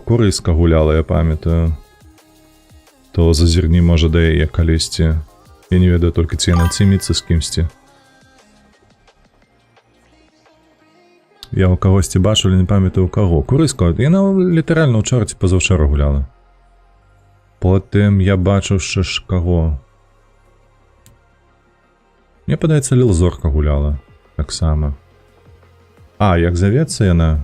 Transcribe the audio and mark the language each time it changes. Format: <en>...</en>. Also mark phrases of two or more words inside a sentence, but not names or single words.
<be>Курыска гуляла, я памятаю. То зазірні, можа, да яе калісьці. Я не ведаю толькі, ці яна ціміцца з кімсьці. Я ў кагосьці бачу, але не памятаю у каго. Курыска, яна літаральна ўчора ці пазаўчора гуляла. Потым я бачу ще ж кого. Мне падаецца, Ліл Зорка гуляла. Так само. Як завецца яна?</be>